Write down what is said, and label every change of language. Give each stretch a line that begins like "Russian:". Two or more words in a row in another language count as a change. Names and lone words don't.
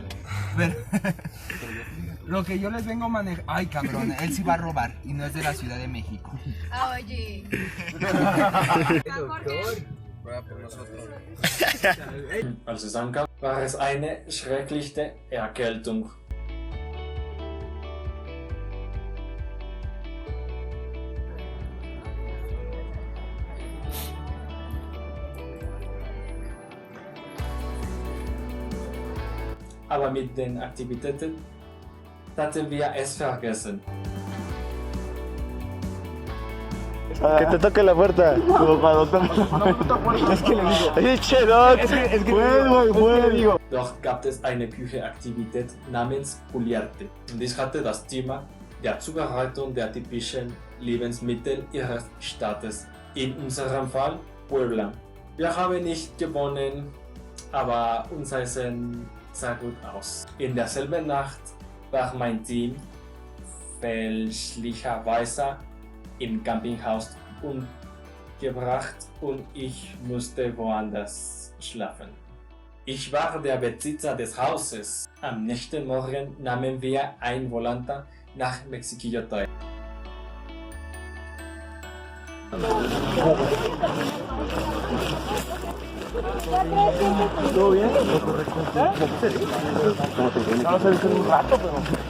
Spanish: Pero lo que yo les vengo a manejar... Ay, cabrón, él sí va a robar y no es de la Ciudad de México. Oye. Ruega por nosotros.
German: Als es ankam, war es eine schreckliche Erkältung. Aber mit den Aktivitäten hatten wir es vergessen.
Spanish: Que te toque la puerta. Es que le digo. ¡Ey, che, Doc! Digo.
German: Dort gab es eine Küchenaktivität namens Puliarte. Und ich hatte das Thema der Zubereitung der typischen Lebensmittel ihres Staates. In unserem Fall Puebla. Wir haben nicht gewonnen, aber unser Essen sah gut aus. In derselben Nacht war mein Team fälschlicherweise im Campinghaus untergebracht und ich musste woanders schlafen. Ich war der Besitzer des Hauses. Am nächsten Morgen nahmen wir ein Volanta nach Mexiquillotoy.
Spanish: ¿Todo bien? Vamos a hacer un rato, pero...